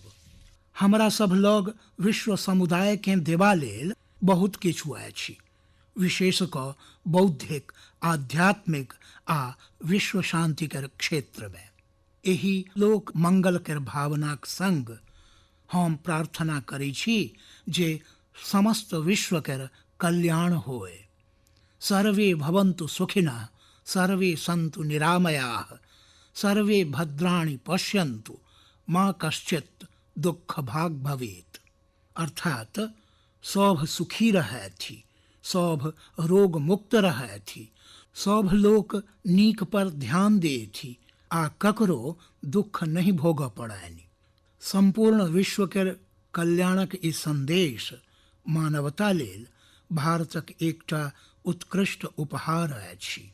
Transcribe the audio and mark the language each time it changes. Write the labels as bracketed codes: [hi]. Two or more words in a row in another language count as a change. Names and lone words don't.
[mai] हमरा सब लग विश्व समुदाय के देबा लेल बहुत किछु अछि, विशेष कऽ बौद्धिक, आध्यात्मिक आ विश्व शांति के क्षेत्र में। एहि लोक मंगल के भावनाक संग हम प्रार्थना करै छी जे समस्त विश्व के कल्याण होय। [sa] सर्वे भवन्तु सुखिनः, सर्वे सन्तु निरामयाः, सर्वे भद्राणि पश्यन्तु, माँ कश्चित् दुख भाग भवेत। [mai] अर्थात सौभ सुखी रहे थी, सौभ रोग मुक्त रहे थी, सौभ लोक नीक पर ध्यान दे थी, आ ककरो दुख नहीं भोग पड़ैनी। संपूर्ण विश्व के कल्याणक ई संदेश मानवता लेल भारतक एकटा उत्कृष्ट उपहार अछि।